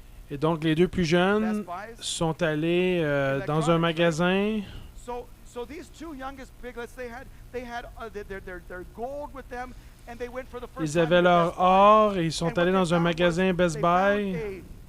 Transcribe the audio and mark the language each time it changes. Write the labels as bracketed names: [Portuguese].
[French] Et donc, les 2 plus jeunes sont allés dans un magasin. [English] So these 2 youngest piglets, they had their gold with them, and they went for the first [French] Ils avaient leur or et ils sont allés dans un magasin Best Buy.